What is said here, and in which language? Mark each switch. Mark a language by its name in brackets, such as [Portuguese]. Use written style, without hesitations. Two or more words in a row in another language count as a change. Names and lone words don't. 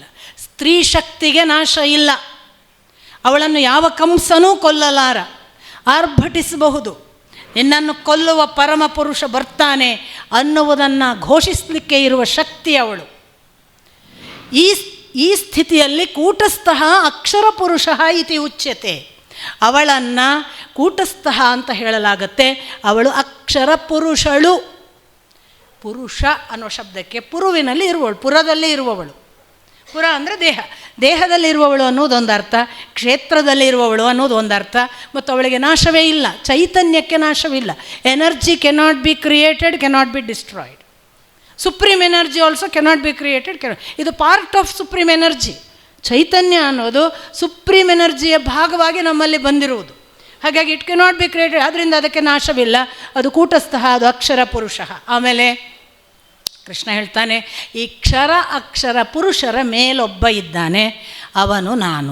[Kannada] ಸ್ತ್ರೀ ಶಕ್ತಿಗೆ ನಾಶ ಇಲ್ಲ. ಅವಳನ್ನು ಯಾವ ಕಂಸನೂ ಕೊಲ್ಲಲಾರ. ಆರ್ಭಟಿಸಬಹುದು, ನಿನ್ನನ್ನು ಕೊಲ್ಲುವ ಪರಮ ಪುರುಷ ಬರ್ತಾನೆ ಅನ್ನುವುದನ್ನು ಘೋಷಿಸಲಿಕ್ಕೆ ಇರುವ ಶಕ್ತಿ ಅವಳು. ಈ ಸ್ಥಿತಿಯಲ್ಲಿ [Sanskrit] ಕೂಟಸ್ಥ ಅಕ್ಷರ ಪುರುಷ ಇತಿ ಉಚ್ಯತೆ. [Kannada] ಅವಳನ್ನು ಕೂಟಸ್ಥ ಅಂತ ಹೇಳಲಾಗತ್ತೆ. ಅವಳು ಅಕ್ಷರ ಪುರುಷಳು. ಪುರುಷ ಅನ್ನೋ ಶಬ್ದಕ್ಕೆ ಪುರುವಿನಲ್ಲಿ ಇರುವವಳು, ಪುರದಲ್ಲಿ ಇರುವವಳು. ಪುರ ಅಂದರೆ ದೇಹ, ದೇಹದಲ್ಲಿ ಇರುವವಳು ಅನ್ನೋದು ಒಂದು ಅರ್ಥ, ಕ್ಷೇತ್ರದಲ್ಲಿ ಇರುವವಳು ಅನ್ನೋದು ಒಂದು ಅರ್ಥ. ಮತ್ತು ಅವಳಿಗೆ ನಾಶವೇ ಇಲ್ಲ, ಚೈತನ್ಯಕ್ಕೆ ನಾಶವಿಲ್ಲ. [English] Energy cannot be created, cannot be destroyed. Supreme energy also cannot be created, ಇದು part of supreme energy. [Kannada] ಚೈತನ್ಯ ಅನ್ನೋದು [English] supreme energy [Kannada] ಭಾಗವಾಗಿ ನಮ್ಮಲ್ಲಿ ಬಂದಿರುವುದು. ಹಾಗಾಗಿ [English] it cannot be created, [Kannada] ಆದ್ದರಿಂದ ಅದಕ್ಕೆ ನಾಶವಿಲ್ಲ. ಅದು ಕೂಟಸ್ಥ, ಅದು ಅಕ್ಷರ ಪುರುಷ. ಆಮೇಲೆ ಕೃಷ್ಣ ಹೇಳ್ತಾನೆ, ಈ ಕ್ಷರ ಅಕ್ಷರ ಪುರುಷರ ಮೇಲೊಬ್ಬ ಇದ್ದಾನೆ, ಅವನು ನಾನು.